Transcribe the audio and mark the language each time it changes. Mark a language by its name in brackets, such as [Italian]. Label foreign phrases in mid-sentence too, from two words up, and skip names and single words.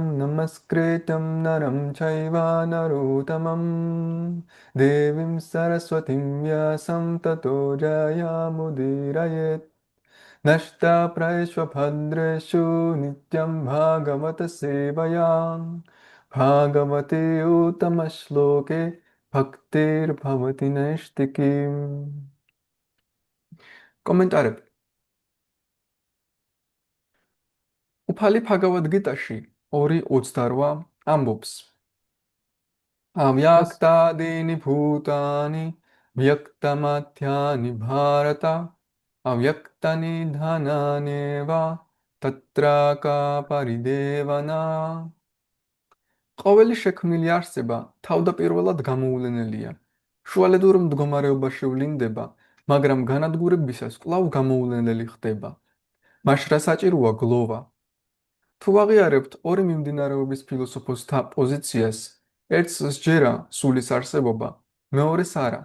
[Sanskrit] नमस्कृतं नरं चैव नरोत्तमं देवीं सरस्वतीं व्यासं ततो जयमुदीरयेत् नष्टाप्रायेष्वभद्रेषु नित्यं भागवत सेवया भागवते उत्तमश्लोके भक्तिर्भवति नैष्टिकीम् კომენტარები. [Georgian] უფალი භაგავად გიტაში 2:28 ამბობს [Russian] Пос- [Sanskrit] अव्यक्तादीनि भूतानि व्यक्तमध्यानि भारत अव्यक्तानि धनानेव तत्राका परिदेवना [Georgian] ყოველი შექმნილი არსება თავდაპირველად გამოუვლენელია. შუალედურ მდგომარეობაში ვლინდება, მაგრამ განადგურებისას კვლავ გამოუვლენელი ხდება. მას რა საჭიროა გლოვა? თუ აღიარებთ ორი მიმდინარეობის ფილოსოფოსთა პოზიციას, ერთს სჯერა სულის არსებობა, მეორეს არა.